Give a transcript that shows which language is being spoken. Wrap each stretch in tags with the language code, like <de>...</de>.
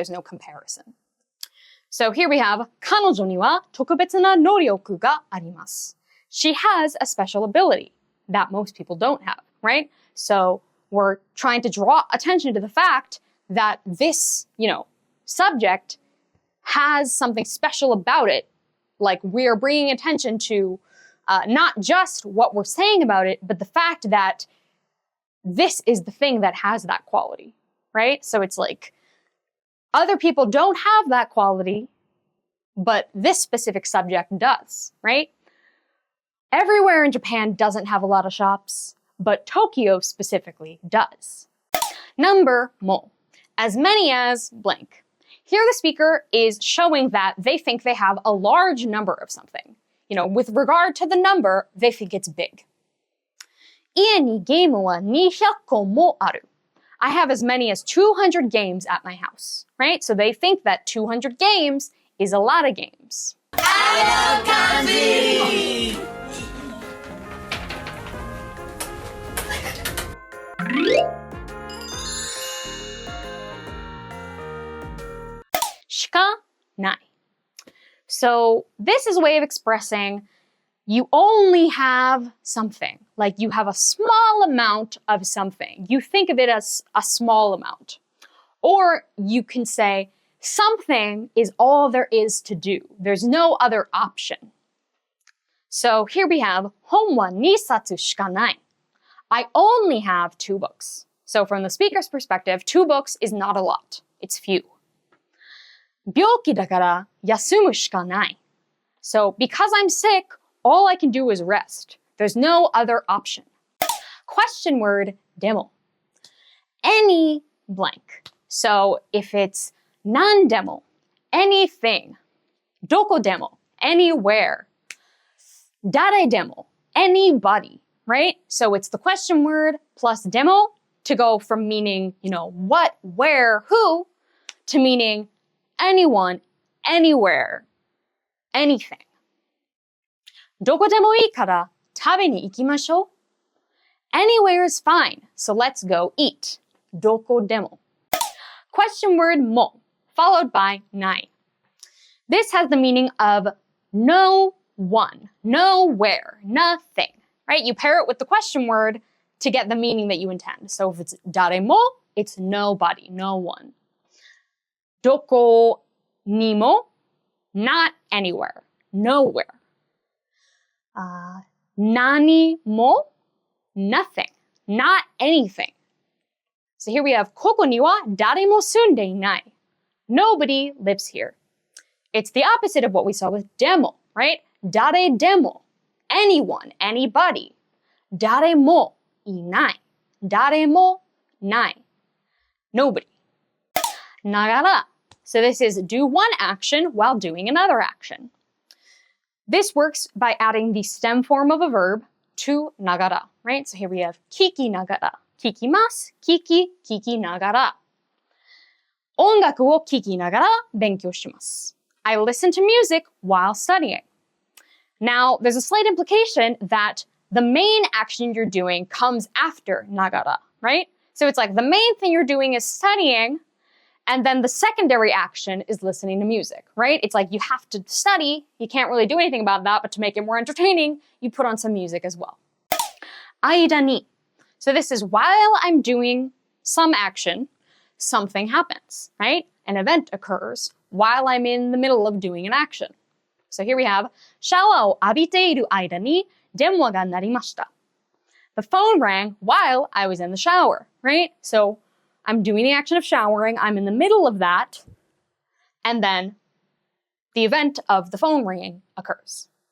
<en>There's no comparison. So here we have</en> <ja>彼女には特別な能力があります.</ja> <en>She has a special ability that most people don't have, right? So we're trying to draw attention to the fact that this, subject has something special about it. Like we're bringing attention to not just what we're saying about it, but the fact that this is the thing that has that quality, right? So it's like other people don't have that quality, but this specific subject does, right? Everywhere in Japan doesn't have a lot of shops, but Tokyo specifically does. Number mo. As many as blank. Here the speaker is showing that they think they have a large number of something. With regard to the number, they think it's big.</en> <ja>家にゲームは200個もある.</ja> <en>I have as many as 200 games at my house, right? So they think that 200 games is a lot of games. I love kanji! Shikanai. So this is a way of expressing you only have something. Like you have a small amount of something. You think of it as a small amount. Or you can say something is all there is to do. There's no other option. So here we have</en> <ja>本は2冊しかない.</ja> <en>I only have 2 books. So from the speaker's perspective, 2 books is not a lot. It's few.</en> <ja>病気だから休むしかない.</ja> <en>So because I'm sick, all I can do is rest. There's no other option. Question word でも. Any blank. So if it's 何でも, anything. どこでも, anywhere. 誰でも, anybody, right? So it's the question word plus でも to go from meaning, what, where, who, to meaning anyone, anywhere, anything.</en> <ja>どこでもいいから食べに行きましょう.</ja> <en>Anywhere is fine, so let's go eat.</en> <ja>どこでも.</ja> <en>Question word も followed by ない. This has the meaning of no one, nowhere, nothing, right? You pair it with the question word to get the meaning that you intend. So if it's 誰も, it's nobody, no one. どこにも, not anywhere, nowhere. 何も, nothing, not anything. So here we have</en> <ja>ここには誰も住んでいない.</ja> <en>Nobody lives here. It's the opposite of what we saw with でも, right? 誰でも, anyone, anybody.</en> <ja>誰もいない.誰もない.Nobody.</ja> <en>ながら. So this is do one action while doing another action. This works by adding the stem form of a verb to nagara, right? So here we have kiki nagara, kikimasu, kiki nagara.</en> <ja>音楽を聴きながら勉強します。</ja> <en>I listen to music while studying. Now, there's a slight implication that the main action you're doing comes after nagara, right? So it's like the main thing you're doing is studying, and then the secondary action is listening to music, right? It's like you have to study, you can't really do anything about that, but to make it more entertaining, you put on some music as well.</en> <ja>間に.</ja> <en>So this is while I'm doing some action, something happens, right? An event occurs while I'm in the middle of doing an action. So here we have,</en> <ja>シャワーを浴びている間に電話が鳴りました。</ja> <en>The phone rang while I was in the shower, right? So I'm doing the action of showering, I'm in the middle of that, and then the event of the phone ringing occurs.</en>